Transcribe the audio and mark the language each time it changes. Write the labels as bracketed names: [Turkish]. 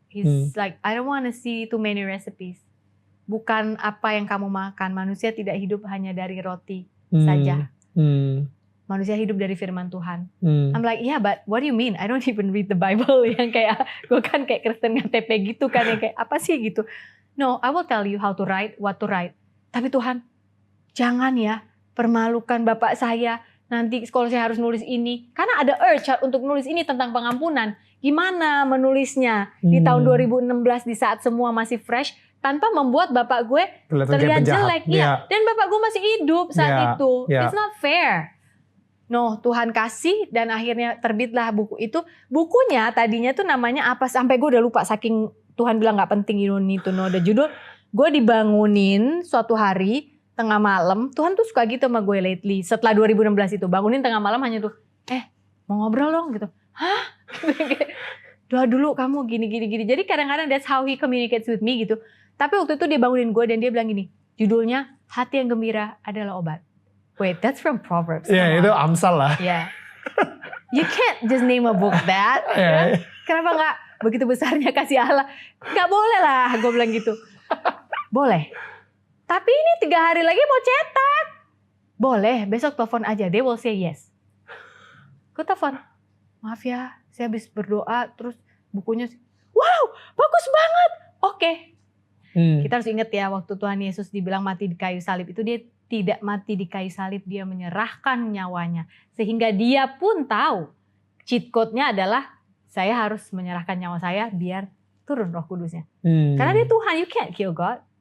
[English] He's like, I don't want to see too many recipes. [Indonesian] Bukan apa yang kamu makan. Manusia tidak hidup hanya dari roti saja. Manusia hidup dari firman Tuhan. [English] I'm like, yeah, but what do you mean? I don't even read the Bible. [Indonesian] Yang kayak, gue kan kayak Kristen KTP gitu kan. Yang kayak, apa sih gitu. [English] No, I will tell you how to write, what to write. [Indonesian] Tapi Tuhan, jangan ya permalukan Bapak saya. Nanti kalau saya harus nulis ini. Karena ada urge untuk nulis ini tentang pengampunan. Gimana menulisnya di tahun 2016 di saat semua masih fresh. Tanpa membuat Bapak gue terlihat jelek. Ya. Dan Bapak gue masih hidup saat itu. [English] It's not fair. No, [Indonesian] Tuhan kasih dan akhirnya terbitlah buku itu. Bukunya tadinya tuh namanya apa? Sampai gue udah lupa saking Tuhan bilang gak penting, [English] you don't need to know the [Indonesian] judul. Gue dibangunin suatu hari tengah malam. Tuhan tuh suka gitu sama gue lately. Setelah 2016 itu bangunin tengah malam hanya tuh, mau ngobrol dong gitu. Hah? Doa dulu kamu gini. Jadi kadang-kadang [English] that's how he communicates with me [Indonesian] gitu. Tapi waktu itu dia bangunin gue dan dia bilang gini, judulnya Hati yang Gembira Adalah Obat. [English] Wait, that's from Proverbs. [Indonesian] Ya, itu Amsal lah. [English] Yeah. You can't just name a book that. [Indonesian] Ya? Kenapa gak begitu besarnya kasih Allah? Gak boleh lah, gue bilang gitu. Boleh. Tapi ini 3 hari lagi mau cetak. Boleh, besok telepon aja. [English] They will say yes. [Indonesian] Gue telepon. Maaf ya, saya habis berdoa. Terus bukunya, wow, bagus banget. Oke. Kita harus ingat ya, waktu Tuhan Yesus dibilang mati di kayu salib itu dia tidak mati di kayu salib, dia menyerahkan nyawanya. Sehingga dia pun tahu cheat code-nya adalah saya harus menyerahkan nyawa saya biar turun Roh Kudusnya. Karena dia Tuhan, [English] you can't kill God.